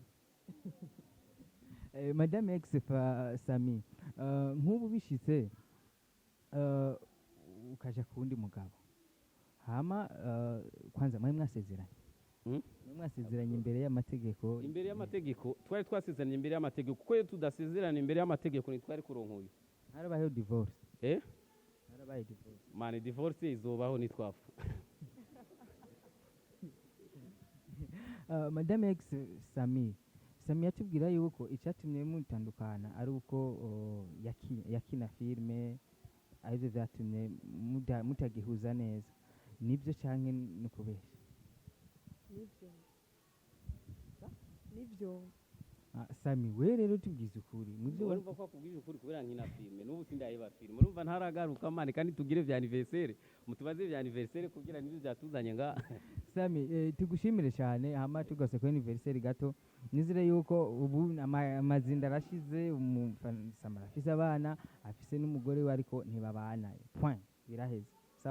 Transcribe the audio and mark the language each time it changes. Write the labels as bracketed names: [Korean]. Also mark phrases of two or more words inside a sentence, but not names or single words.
[Rundi] madame X Sammy nk'ubu bishitse ukaja kundi mugabo hama kwanza mwasezeranye imbere y'amategeko twari twasezeranye imbere y'amategeko kuko iyo tudasezeranye imbere y'amategeko ntitwari kuronka harabayeho divorce harabaye divorce mani divorce izobaho nitwafu madame X Sammy yatubwira yuko icyatumye mutandukana ari uko yakina filime aribyo byatumye mutagihuza neza nibyo cyangwa nukubeshya nibyo Sammy we rero tubwize ukuri mubyo urumva ko akubwije ukuri kubera nkina filime n'ubu sindayeba filime urumva ntaragaruka mani kandi tugire vya anniversaire mutubaze vya anniversaire kugira nibyo byatuzanye nga Sammy tugushimire cyane hama tugase ko anniversaire gato nizire yuko ubu amazinda arashize umusamara afise abana afise n'umugore we ariko ntibabana point biraheze sawa